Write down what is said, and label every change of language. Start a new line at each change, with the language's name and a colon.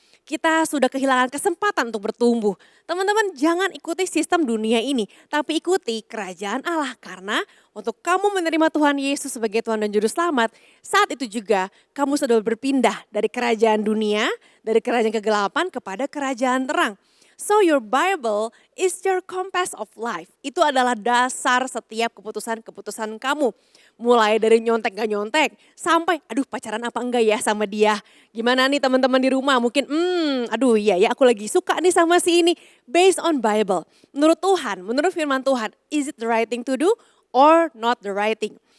Indonesian: Kita sudah kehilangan kesempatan untuk bertumbuh. Teman-teman jangan ikuti sistem dunia ini, tapi ikuti kerajaan Allah. Karena untuk kamu menerima Tuhan Yesus sebagai Tuhan dan Juru Selamat, saat itu juga kamu sudah berpindah dari kerajaan dunia, dari kerajaan kegelapan kepada kerajaan terang.
English: So your Bible is your compass of life.
Indonesian: Itu adalah dasar setiap keputusan-keputusan kamu. Mulai dari nyontek gak nyontek, sampai pacaran apa enggak ya sama dia. Gimana nih teman-teman di rumah mungkin iya ya aku lagi suka nih sama si ini.
English: Based on Bible,
Indonesian: menurut Tuhan, menurut firman Tuhan,
English: is it the right thing to do or not the right thing?